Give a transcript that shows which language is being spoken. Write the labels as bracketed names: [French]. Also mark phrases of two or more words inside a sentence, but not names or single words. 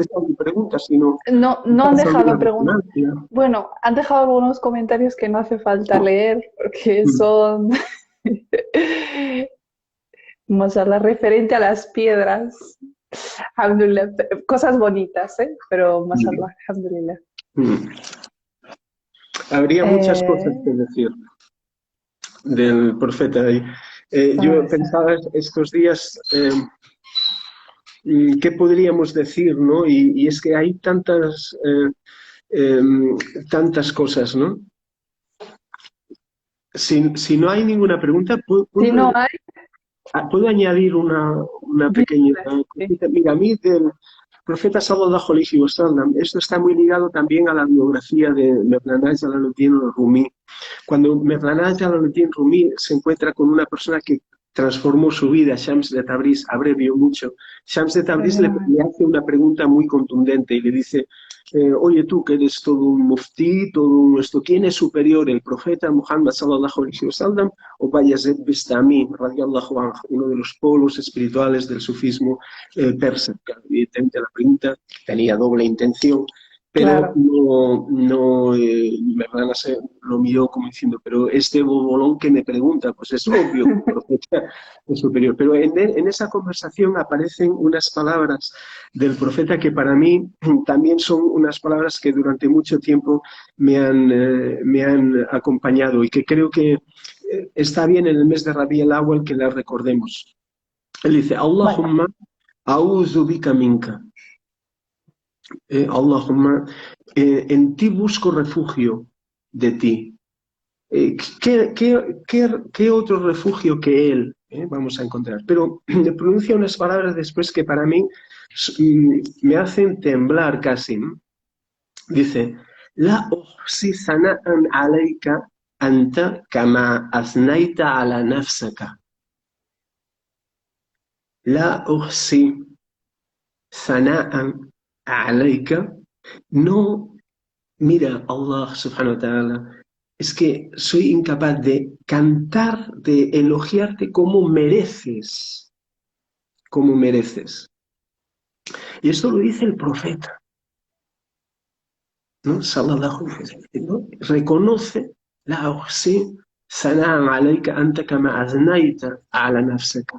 [Spanish] necesariamente preguntas, sino no han quizás alguna dejado preguntas. resonancia. Bueno, han dejado algunos comentarios que no hace falta leer porque Mm, son, mashallah, referente a las piedras. Alhamdulillah. Cosas bonitas, ¿eh? Pero [Arabic] ما شاء الله، الحمد لله. [Spanish] mm. Habría muchas cosas Eh, que decir del profeta ahí. Yo pensaba estos días qué podríamos decir, ¿no? Y es que hay tantas cosas, ¿no? Si no hay ninguna pregunta, si no hay, ¿puedo añadir una pequeña sí. cosita? Mira, a mí del profeta [Arabic] صلى الله عليه وسلم, [Spanish] esto está muy ligado también a la biografía de Mevlana Jalaluddin Rumi. Cuando Mevlana Jalaluddin Rumi se encuentra con una persona que transformó su vida, Shams de Tabriz, abrevio mucho, Shams de Tabriz le hace una pregunta muy contundente y le dice, oye tú que eres todo un muftí, todo un esto, ¿quién es superior, el profeta Muhammad [Arabic] صلى الله عليه وسلم [Spanish] o Bayezid Bistami, [Arabic] رضي الله عنه, [Spanish] uno de los polos espirituales del sufismo persa? Evidentemente la pregunta tenía doble intención, pero Claro. Mevlana se lo miró como diciendo, pero este bobolón que me pregunta, pues es obvio que el profeta es superior. Pero en esa conversación aparecen unas palabras del profeta que para mí también son unas palabras que durante mucho tiempo me han acompañado y que creo que está bien en el mes de Rabi el Awwal que las recordemos. Él dice, Vale. [Arabic] اللهم أعوذ بك منك. [Spanish] Allahumma, en ti busco refugio de ti. ¿Qué otro refugio que él vamos a encontrar? Pero me pronuncia unas palabras después que para mí me hacen temblar casi, ¿no? [Arabic] Dice, لا أحصي ثناء عليك أنت كما أثنيت على نفسك. لا أحصي ثناء عليك. [Spanish] No, mira, [Arabic] الله سبحانه وتعالى, [Spanish] es que soy incapaz de cantar, de elogiarte como mereces, como mereces. Y esto lo dice el profeta, ¿no? [Arabic] صلى الله عليه وسلم, [Spanish] ¿no? [Arabic] Reconoce لا أحصي ثناء عليك أنت كما أثنيت على نفسك.